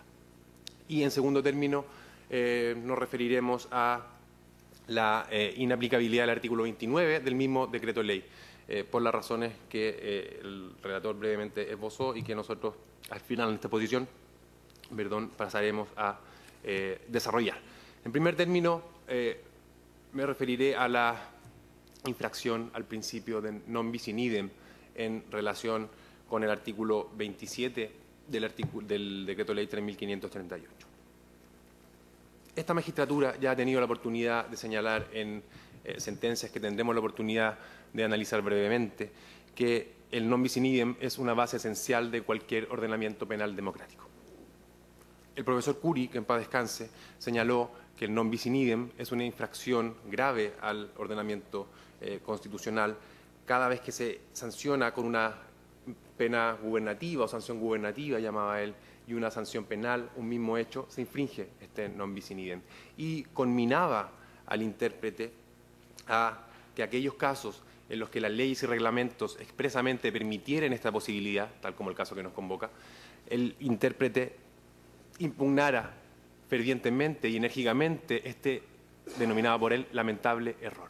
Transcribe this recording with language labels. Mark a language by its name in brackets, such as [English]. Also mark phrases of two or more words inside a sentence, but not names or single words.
[Spanish] Y en segundo término, nos referiremos a la inaplicabilidad del artículo 29 del mismo decreto ley, por las razones que el relator brevemente esbozó y que nosotros al final en esta posición, pasaremos a desarrollar. En primer término, me referiré a la infracción al principio de [Latin] non bis in idem [Spanish] en relación con el artículo 27 del decreto ley 3.538. Esta magistratura ya ha tenido la oportunidad de señalar en sentencias que tendremos la oportunidad de analizar brevemente que el [Latin] non bis in idem [Spanish] es una base esencial de cualquier ordenamiento penal democrático. El profesor Curi, que en paz descanse, señaló que el [Latin] non bis in idem [Spanish] es una infracción grave al ordenamiento constitucional cada vez que se sanciona con una pena gubernativa o sanción gubernativa, llamaba él, y una sanción penal, un mismo hecho, se infringe este [Latin] non bis in idem. [Spanish] Y conminaba al intérprete a que aquellos casos en los que las leyes y reglamentos expresamente permitieran esta posibilidad, tal como el caso que nos convoca, el intérprete impugnara fervientemente y enérgicamente este denominado por él lamentable error.